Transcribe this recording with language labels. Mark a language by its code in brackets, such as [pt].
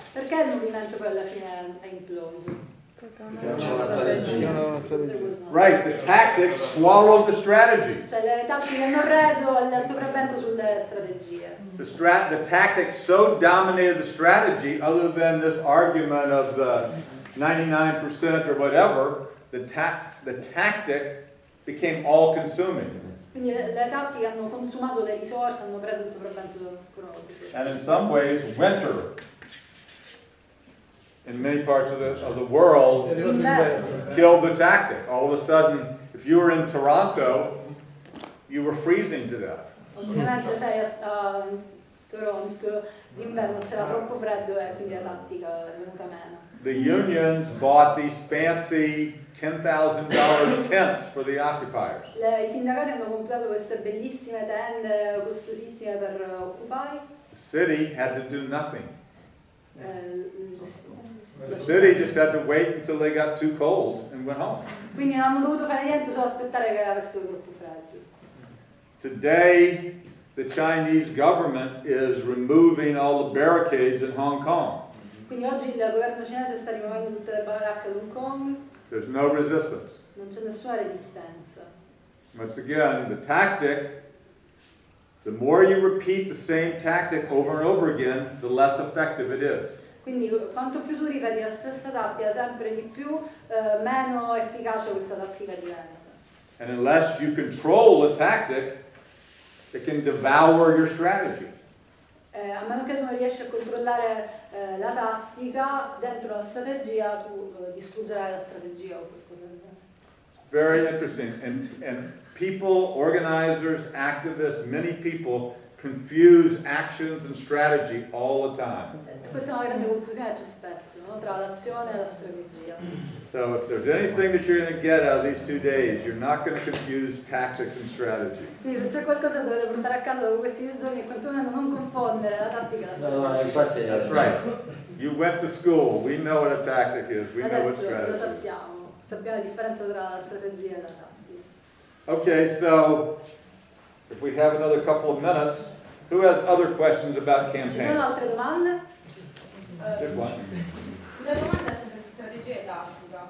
[it] Perché il movimento poi alla fine è imploso? Non c'è una strategia. [en] Right, the tactic swallowed the strategy. [it] Cioè le tattiche hanno preso il sopravvento sulle strategie. [en] The tactic so dominated the strategy, other than this argument of the 99% or whatever, the tactic became all-consuming. [it] Quindi le tattiche hanno consumato le risorse, hanno preso il sopravvento economico. [en] And in some ways, winter in many parts of the world killed the tactic. All of a sudden, if you were in Toronto, you were freezing to death. [it] Ovviamente sei a Toronto, d'inverno c'era troppo freddo e quindi la tattica è venuta meno. [en] The unions bought these fancy $10,000 tents for the occupiers. [it] I sindacati hanno comprato queste bellissime tende costosissime per Occupy. [en] The city had to do nothing. The city just had to wait until they got too cold and went home. [it] Quindi non hanno dovuto fare niente, solo aspettare che avessero troppo freddo. [en] Today, the Chinese government is removing all the barricades in Hong Kong. [it] Quindi oggi il governo cinese sta rimuovendo tutte le baracche ad Hong Kong, [en] There's no resistance. [it] non c'è nessuna resistenza. [en] Once again, the tactic, the more you repeat the same tactic over and over again, the less effective it is. [it] Quindi quanto più tu ripeti la stessa tattica sempre di più, meno efficace questa tattica diventa. [en] And unless you control the tactic, it can devour your strategy. [it] A meno che tu non riesci a controllare la tattica, dentro la strategia tu distruggerai la strategia o qualcosa del genere. [en] Very interesting. And people, organizers, activists, many people confuse actions and strategy all the time. [it] Questa è una grande confusione che c'è spesso, no? Tra l'azione e la strategia. [en] So if there's anything that you're going to get out of these 2 days, you're not going to confuse tactics and strategy. [it] Quindi se c'è qualcosa che dovete portare a casa dopo questi 2 giorni è quantomeno non confondere la tattica e la strategia. infatti [en] That's right. You went to school. We know what a tactic is. We know what [it] Adesso lo [en] strategy is. [it] sappiamo la differenza tra la strategia e la tattica. [en] Okay, so if we have another couple of minutes, who has other questions about [it] Ci sono [en] campaign? [it] altre domande? [en] Good one. [it] Una domanda sempre su strategia e tattica.